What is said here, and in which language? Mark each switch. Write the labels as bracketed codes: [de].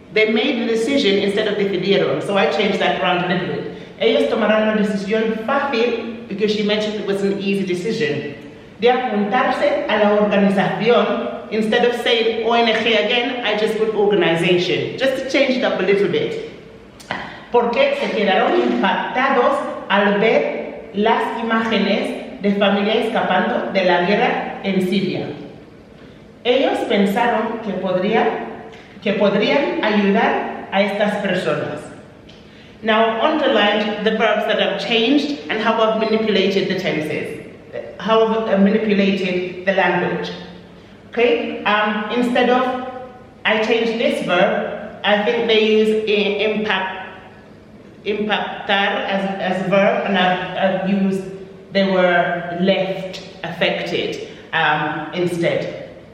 [en] They made the decision instead of decidieron. So I changed that around a little bit. [es] Ellos tomaron la decisión fácil, [en] because she mentioned it was an easy decision, [es] de apuntarse a la organización. [en] Instead of saying ONG again, I just put organization, just to change it up a little bit. [es] Porque se quedaron impactados al ver las imágenes de familia escapando de la guerra en Siria. Ellos pensaron que podrían ayudar a estas personas. [en] Now, underline the verbs that I've changed and how I've manipulated the tenses, how I've manipulated the language. Okay? Instead of, I changed this verb, I think they use impactar as a verb, and I've used, they were left affected instead.